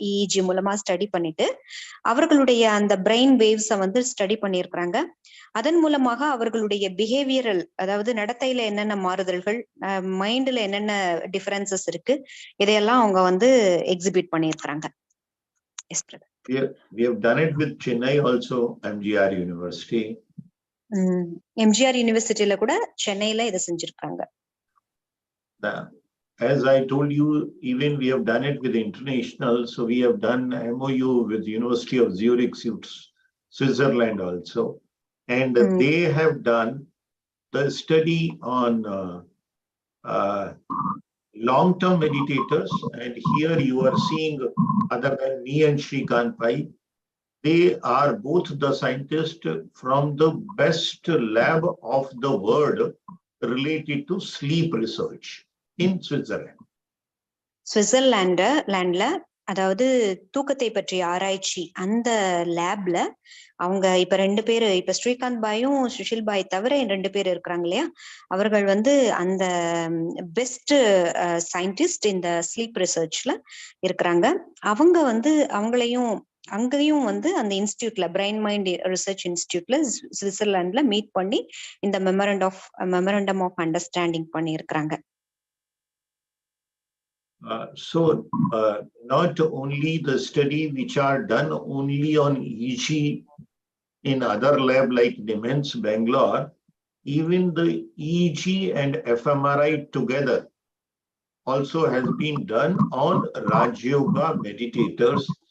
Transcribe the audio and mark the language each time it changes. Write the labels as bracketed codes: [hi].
[ta] EEG மூலமா study பண்ணிட்டு அவர்களுடைய அந்த பிரெயின் வேவ்ஸை வந்து ஸ்டடி பண்ணியிருக்கிறாங்க. அதன் மூலமாக அவர்களுடைய பிஹேவியரல், அதாவது நடத்தையில என்னென்ன மாறுதல்கள், மைண்ட்ல என்னென்ன டிஃபரன்சஸ் இருக்கு, இதையெல்லாம் அவங்க வந்து எக்ஸிபிட் பண்ணியிருக்கிறாங்க. [en] Yes brother. We have done it with Chennai also, MGR University. [ta] MGR யூனிவர்சிட்டியில கூட சென்னையில இதை செஞ்சிருக்காங்க. [en] As I told you, even we have done it with international. So we have done MOU with University of Zurich, Switzerland also, and they have done the study on long-term meditators. And here you are seeing, other than me and Shrikant Pai, they are both the scientists from the best lab of the world related to sleep research in Switzerland. [ta] சுவிட்சர்லாண்ட்ல, அதாவது தூக்கத்தை பற்றிய ஆராய்ச்சி அந்த லேப்ல அவங்க இப்ப 2 பேரு, இப்ப ஸ்ரீகாந்த் பாயும் சுஷில் பாய் தவிர 2 பேர் இருக்கிறாங்க இல்லையா, அவர்கள் வந்து அந்த பெஸ்ட் சயின்டிஸ்ட் இந்த ஸ்லீப் ரிசர்ச்ல இருக்கிறாங்க. அவங்க வந்து அங்கேயும் வந்து அந்த இன்ஸ்டிடியூட்ல, பிரெயின் மைண்ட் ரிசர்ச் இன்ஸ்டிடியூட்ல சுவிட்சர்லாண்ட்ல மீட் பண்ணி இந்த மெமரண்டம் ஆஃப் அண்டர்ஸ்டாண்டிங் பண்ணி இருக்கிறாங்க. [en] So not only the study which are done only on EG in other lab like Demens, Bangalore, even the EG and fMRI together also has been done on Rajayoga meditators.